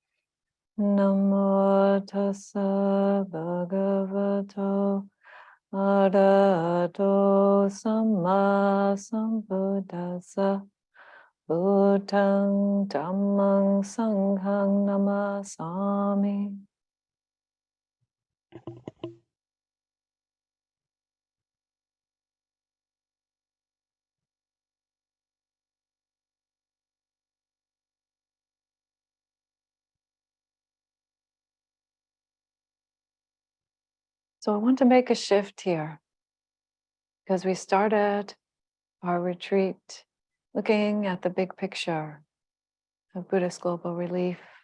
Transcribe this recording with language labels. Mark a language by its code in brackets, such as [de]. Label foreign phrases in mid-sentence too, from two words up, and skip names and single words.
[pi] Namo tassa bhagavato arahato samma sambuddhassa. Buddhang dhammang sanghang namasami. [en] So I want to make a shift here because we started our retreat looking at the big picture of Buddhist global relief